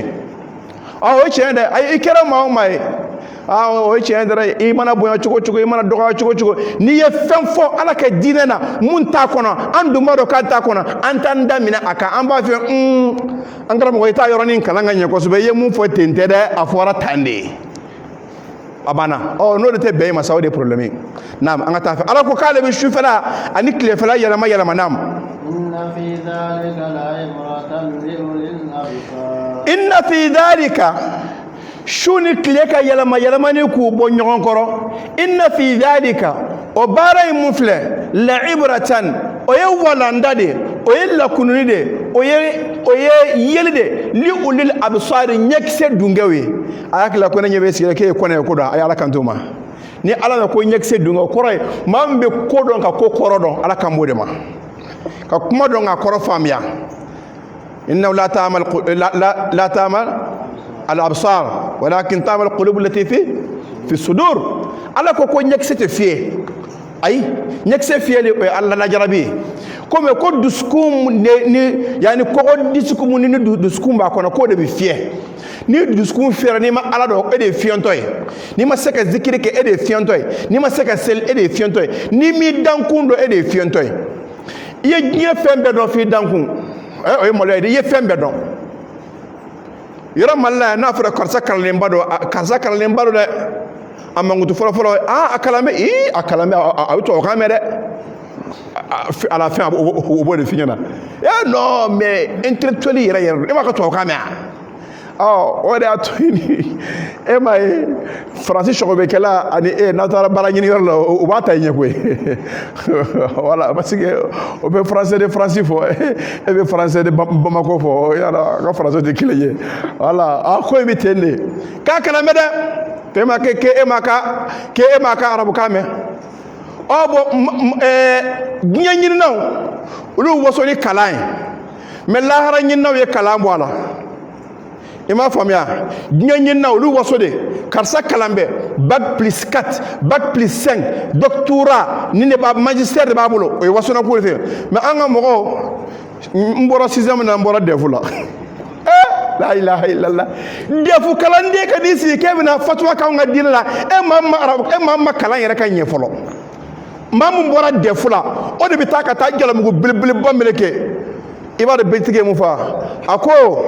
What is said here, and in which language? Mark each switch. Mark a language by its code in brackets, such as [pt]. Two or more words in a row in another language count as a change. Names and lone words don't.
[bm] o ye tiɲɛ dɛ ayi i kɛra maa o maa ye o ye tiɲɛ dɛ i mana bonya cogo cogo i mana dɔgɔya cogo cogo n'i ye fɛn fɔ ala ka diinɛ na mun t'a kɔnɔ an dun b'a dɔn k'a t'a kɔnɔ an t'an da minɛ a kan an b'a fɔ an karamɔgɔ i t'a yɔrɔnin kalan ka ɲɛ kosɛbɛ i ye mun fɔ ten tɛ dɛ a fɔra tan de a banna n'o de tɛ bɛn ma sa o de ye problème ye naam an ka taa fɛ ala ko k'ale bɛ sufɛla ani tilefɛla yɛlɛma naam [ar] إن في ذلك [bm] su ni tile ka yɛlɛmani k'u bɔ ɲɔgɔn kɔrɔ [ar] إن في ذلك [bm] o baara in mun filɛ la'ibratan o ye walanda de o ye lakununi de o ye yeli de [ar] لأولي الأبصار [bm] ɲɛkisɛ dungɛw ye a y'a kila ko ne ɲɛ bɛ sigila k'e ye kɔnɛ ye ko dɔn a ye ala kan to ma ni ala bɛ ko ɲɛkisɛ dungɛ o kɔrɔ ye maa min bɛ ko dɔn ka ko kɔrɔ dɔn ala kan b'o de ma ka kuma dɔn ka kɔrɔ faamuya [ar] إنه لا تعمى الأبصار ولكن تعمى القلوب التي في الصدور [bm] ala ko ɲɛkisɛ tɛ fiyɛ ayi ɲɛkisɛ fiyɛli o ye ala lajarabi ye komi ko dusukun ni yani kɔgɔ dusukun ni dusukun b'a kɔnɔ k'o de bɛ fiyɛ ni dusukun fiyɛra n'i ma ala dɔn e de ye fiyɛntɔ ye n'i ma se ka zikiri kɛ e de ye fiyɛntɔ ye n'i ma se ka seli e de ye fiyɛntɔ ye n'i m'i dankun dɔn e de ye fiyɛntɔ ye i ye diɲɛ fɛn bɛɛ dɔn f'i dankun o ye maloya ye i ye fɛn bɛɛ dɔn yɔrɔ mali la yan n'a fɔra karisa kalalenba don dɛ a mankutu fɔlɔ a kalan bɛ a kalan bɛ a bɛ tubabukan mɛn dɛ [fr] à la fin [bm] o b'o de f'i ɲɛna [fr] non mais intellectuel [bm] yɛrɛ e m'a ka tubabukan mɛn o de y'a to yen e m'a ye faransi sɔgɔbɛkɛla ani n'aw taara baara ɲini yɔrɔ la o b'a ta i ɲɛ koyi [fr] voilà parce que [bm] o bɛ [fr] français de Faransi [bm] fɔ e bɛ [fr] français de Bamako [bm] fɔ yala a ka français tɛ kelen ye voilà ko in bɛ ten de k'a kalan bɛ dɛ k'e ma ka arabukan mɛn bon diɲɛ ɲininaw olu waso ni kalan ye mais lahara ɲininaw ye kalan bɔ a la i m'a faamuya diɲɛ ɲininaw olu waso de karisa kalan bɛ [fr] bac plus 4 bac plus 5 doctorat [bm] ni ne b'a magistère de b'a bolo o ye wasona ko de fɛ mais an ka mɔgɔw n bɔra 6e na n bɔra DEF la [ar] لا إله إلا الله [bm] DEF kalanden ka di sigi k'e bɛna fatuwa k'anw ka diinɛ la e ma kalan yɛrɛ ka ɲɛ fɔlɔ maa min bɔra DEF la o de bɛ taa ka taa jalamugu belebeleba meleke i b'a dɔn betigi ye mun fɔ a ko